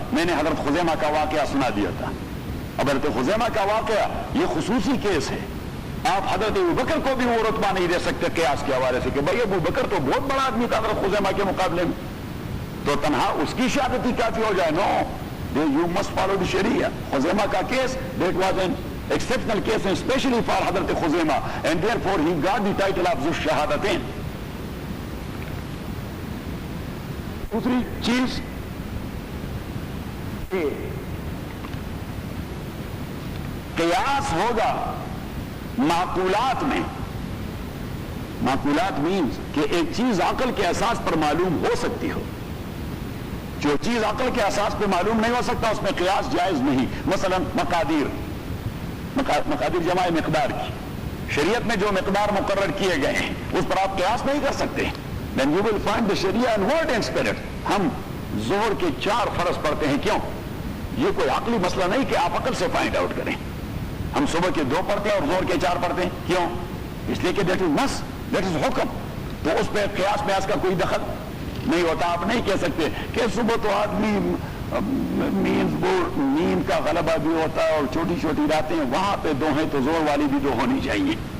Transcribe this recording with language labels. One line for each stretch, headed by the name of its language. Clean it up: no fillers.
Urdu: میں نے حضرت خزیمہ کا واقعہ سنا دیا تھا. اب حضرت خزیمہ کا واقعہ یہ خصوصی کیس ہے. آپ حضرت ابوبکر کو بھی وہ رتبہ نہیں دے سکتے قیاس کے حوالے سے کہ بھائی ابوبکر تو بہت بڑا آدمی تھا حضرت خزیمہ کے مقابلے میں، تو تنہا اس کی شہادت ہی کافی ہو جائے.
English: No, you must follow the شریعہ.
Urdu: خزیمہ کا case
English: That was an exceptional case and especially for Hazrat Khuzaimah, and therefore he got the title of Zu Shahadatain.
Urdu: دوسری چیز کہ قیاس ہوگا معقولات میں. معقولات مینز کہ ایک چیز عقل کے اساس پر معلوم ہو سکتی ہو. جو چیز عقل کے اساس پر معلوم نہیں ہو سکتا اس میں قیاس جائز نہیں. مثلا مقادیر جمع مقدار کی، شریعت میں جو مقدار مقرر کیے گئے ہیں اس پر آپ قیاس نہیں کر سکتے.
English: Then you will find the Sharia in word and spirit.
Urdu: ہم ظہر کے 4 فرض پڑھتے ہیں. کیوں؟ یہ کوئی عقلی مسئلہ نہیں کہ آپ عقل سے فائنڈ آؤٹ کریں. ہم صبح کے 2 پڑھتے ہیں اور زور کے 4 پڑھتے ہیں، کیوں؟ اس لیے کہ
English: that is نص، that is حکم،
Urdu: تو اس پہ قیاس میاس کا کوئی دخل نہیں ہوتا. آپ نہیں کہہ سکتے کہ صبح تو آدمی نیند کا غلبہ بھی ہوتا ہے اور چھوٹی چھوٹی راتیں وہاں پہ 2 ہیں تو زور والی بھی 2 ہونی چاہیے.